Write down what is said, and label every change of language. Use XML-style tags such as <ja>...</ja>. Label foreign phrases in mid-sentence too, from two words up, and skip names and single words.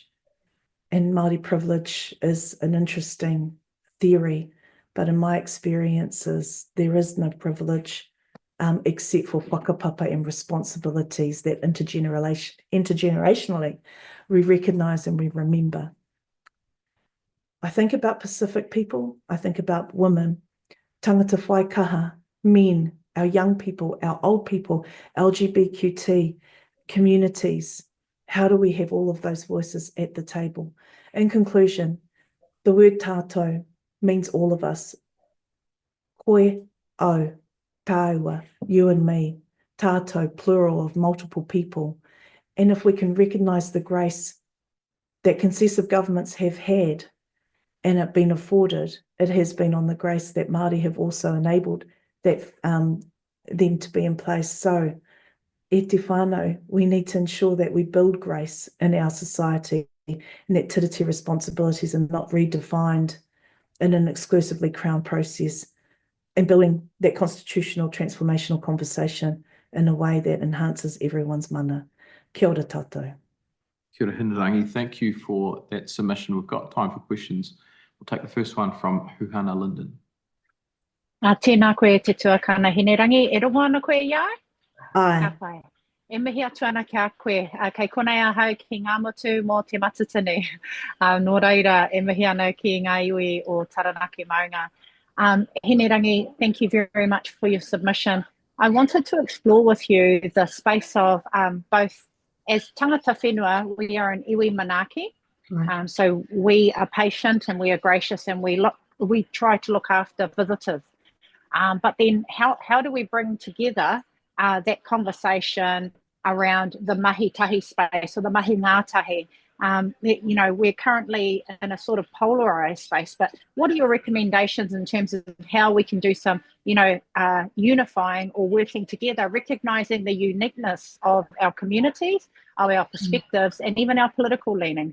<en>And Māori privilege is an interesting theory, but in my experiences, there is no privilege. except for whakapapa and responsibilities that intergenerationally we recognise and we remember. I think about Pacific people, I think about women,</en> <mi>tangata whaikaha,</mi> <en>men, our young people, our old people, LGBTQT communities. How do we have all of those voices at the table? In conclusion, the word tātou means all of us.</en> <mi>Koe, au, tāua,</mi> <en>you and me, tātou, plural of multiple people. And if we can recognise the grace that concessive governments have had and it been afforded, it has been on the grace that Māori have also enabled that them to be in place. So,</en> <mi>e te whānau,</mi> <en>we need to ensure that we build grace in our society and that tiriti responsibilities are not redefined in an exclusively Crown process, and building that constitutional transformational conversation in a way that enhances everyone's mana.</en> <mi>Kia ora tātou. Kia ora Hinerangi,</mi> <en>thank you for that submission. We've got time for questions. We'll take the first one from Huhana Linden.</en> <mi>Tēnā koe te tuakana Hinerangi, e rongo ana koe ia? Ai. Ka pai. E mihi atu ana kia koe, kei konei ahau ki ngā motu mō te matatini. Nō reira, e mihi ana ki ngā iwi o Taranaki Maunga.</mi> <en>Hinerangi, thank you very much for your submission. I wanted to explore with you the space of both, as</en> <mi>tangata whenua,</mi> <en>we are an</en> <mi>iwi manaki.</mi> <en>Right. So we are patient and we are gracious and we try to look after visitors. But then how do we bring together that conversation around the mahi-tahi space or the mahi-ngātahi? You know, we're currently in a sort of polarized space, but what are your recommendations in terms of how we can do some, you know, unifying or working together, recognizing the uniqueness of our communities, of our perspectives, and even our political leanings?</en>